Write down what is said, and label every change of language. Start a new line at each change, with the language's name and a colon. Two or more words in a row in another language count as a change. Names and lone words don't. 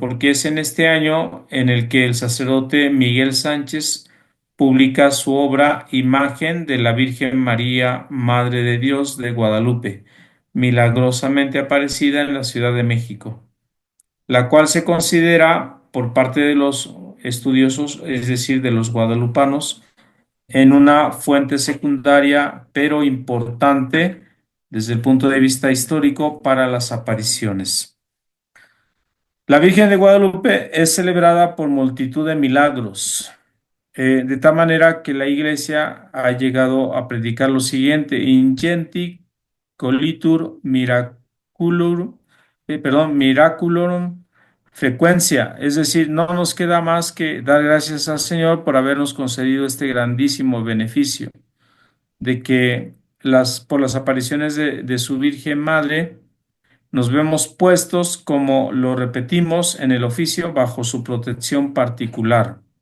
Spanish: Porque es en este año en el que el sacerdote Miguel Sánchez publica su obra Imagen de la Virgen María, Madre de Dios de Guadalupe, milagrosamente aparecida en la Ciudad de México, la cual se considera por parte de los estudiosos, es decir, de los guadalupanos, en una fuente secundaria, pero importante desde el punto de vista histórico para las apariciones. La Virgen de Guadalupe es celebrada por multitud de milagros, de tal manera que la Iglesia ha llegado a predicar lo siguiente:
Latin: Ingenti colitur miraculorum frecuencia,
Spanish: es decir, no nos queda más que dar gracias al Señor por habernos concedido este grandísimo beneficio de que por las apariciones de su Virgen Madre nos vemos puestos, como lo repetimos, en el oficio bajo su protección particular.